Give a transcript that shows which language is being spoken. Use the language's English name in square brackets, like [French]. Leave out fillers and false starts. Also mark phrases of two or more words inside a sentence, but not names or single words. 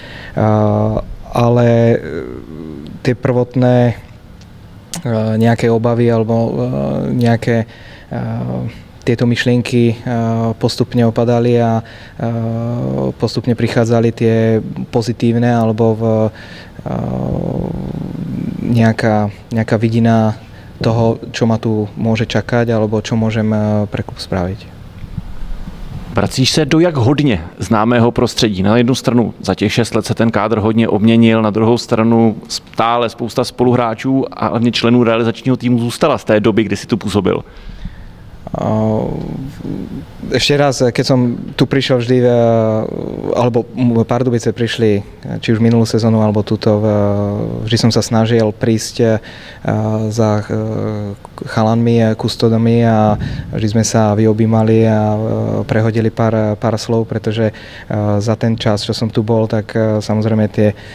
[Slovak] Ale tie prvotné nejaké obavy alebo nejaké tieto myšlienky postupne opadali a postupne prichádzali tie pozitívne alebo nejaká vidina toho, čo ma tu môže čakať alebo čo môžem pre klub spraviť. [Czech] Vracíš se do jak hodně známého prostředí. Na jednu stranu za těch 6 let se ten kádr hodně obměnil, na druhou stranu stále spousta spoluhráčů a hlavně členů realizačního týmu zůstala z té doby, kdy si tu působil. [Slovak] Ešte raz, keď som tu prišiel vždy, alebo Pardubice prišli, či už minulú sezónu, alebo túto, vždy som sa snažil prísť za chalanmi, kustodami a vždy sme sa vyobímali a prehodili pár slov, pretože za ten čas, čo som tu bol, tak samozrejme tie